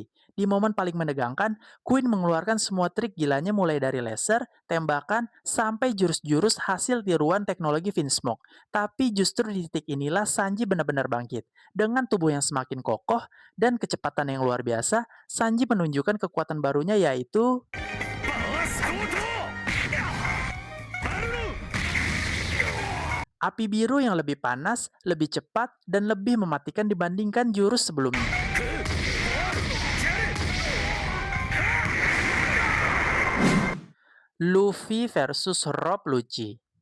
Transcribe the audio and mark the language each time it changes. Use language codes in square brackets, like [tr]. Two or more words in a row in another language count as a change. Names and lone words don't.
[id] Di momen paling menegangkan, Queen mengeluarkan semua trik gilanya mulai dari laser, tembakan, sampai jurus-jurus hasil tiruan teknologi Vinsmoke. Tapi justru di titik inilah Sanji benar-benar bangkit. Dengan tubuh yang semakin kokoh dan kecepatan yang luar biasa, Sanji menunjukkan kekuatan barunya yaitu [ja] バースコートバルロ [id] api biru yang lebih panas, lebih cepat, dan lebih mematikan dibandingkan jurus sebelumnya. Luffy versus Rob Lucci.